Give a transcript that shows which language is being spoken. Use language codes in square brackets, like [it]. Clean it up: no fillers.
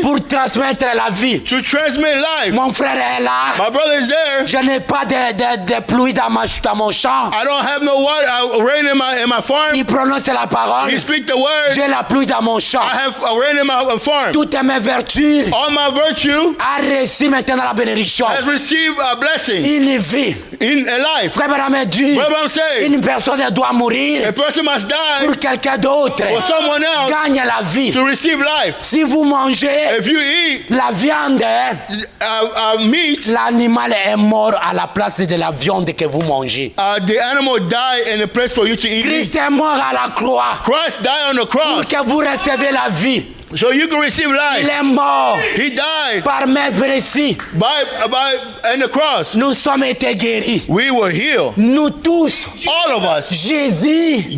[fr] pour transmettre la vie. [en] to transmit life. [fr] Mon frère est là. [en] My brother is there. [fr] Je n'ai pas de pluie dans mon champ. [en] I don't have no water, rain in my farm. [fr] Il prononce la parole. [en] He speak the word. [fr] J'ai la pluie dans mon champ. [en] I have rain in my farm. [fr] Toutes mes vertus [en] All my virtue [fr] a reçu maintenant la bénédiction. [en] has received a blessing [fr] Une vie. [en] in a life. [fr] Frère Branham dit, [en] Brother Branham said, [fr] une personne doit mourir [en] a person must die [fr] pour quelqu'un d'autre. [en] for someone else [fr] Gagne la vie. [en] to receive life. [fr] Si vous mangez [en] If you eat [fr] la viande, [en] meat, [fr] l'animal est mort à la place de la viande que vous mangez. [en] the animal died in the place for you to eat meat. [fr] Christ est mort à la croix [en] Christ died on the [fr] pour [en] cross [fr] que vous recevez la vie. [en] so you can receive [fr] Il [en] life. [fr] est mort [en] He died [fr] par mes précis. [en] in the cross. [fr] Nous sommes été guéris. [en] We were healed. [fr] Nous tous. [en] All of us. [fr] Jésus